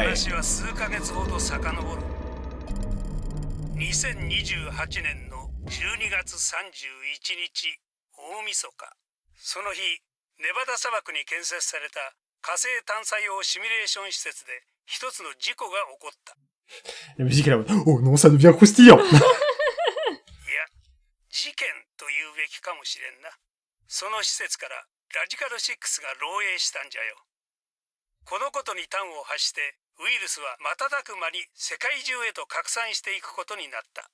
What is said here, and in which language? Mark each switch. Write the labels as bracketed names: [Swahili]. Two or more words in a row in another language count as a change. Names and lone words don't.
[Japanese] 話は数ヶ月ほど遡る。2028年の12月31日大晦日、その日ネバダ砂漠に建設された火星探査用シミュレーション施設で一つの事故が起こった。 [French] La musique est là. Oh non, ça devient croustillant. [Japanese] いや、事件と言うべきかもしれんな。その施設からラジカル6が漏洩したんじゃよ。このことに端を発してウイルスは瞬く間に世界中へと拡散していくことになった。